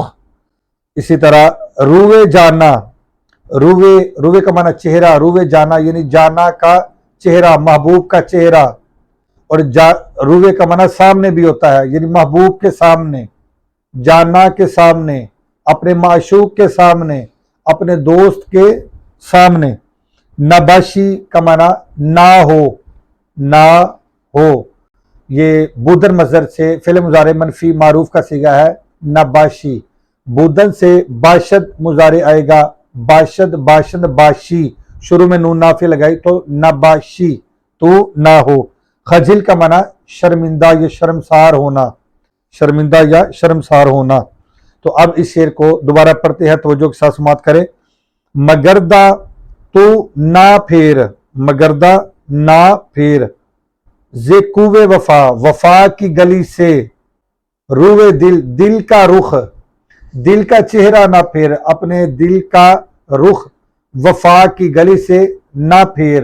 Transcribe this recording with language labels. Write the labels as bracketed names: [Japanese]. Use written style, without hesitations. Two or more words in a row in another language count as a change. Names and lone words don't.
[Urdu] اسی طرح [Persian] روے جانا، [Urdu] روے، روے کا معنی چہرہ، [Persian] روے جانا [Urdu] یعنی جانا کا چہرہ، محبوب کا چہرہ، اور روے کا معنی سامنے بھی ہوتا ہے، یعنی محبوب کے سامنے، جانا کے سامنے، اپنے معشوق کے سامنے، اپنے دوست کے سامنے۔ نباشی کا معنی نہ ہو، نہ ہو، یہ بودن مصدر سے فعل مضارع منفی معروف کا صیغہ ہے نباشی۔ بودن سے باشد مضارع آئے گا، [Persian] باشد، باشند، باشی، [Urdu] شروع میں نون نافع لگائی تو نباشی، تو نہ ہو۔ خجل کا معنی شرمندہ یا شرمسار ہونا، شرمندہ یا شرمسار ہونا۔ تو اب اس شعر کو دوبارہ پڑھتے ہیں، توجہ کے ساتھ سماعت کریں۔ مگردہ تو نہ پھیر، مگردہ نہ پھیر، [Persian] ز کوے وفا، [Urdu] وفا کی گلی سے، [Persian] روے دل، [Urdu] دل کا رخ، دل کا چہرہ نہ پھیر، اپنے دل کا رخ وفا کی گلی سے نہ پھیر۔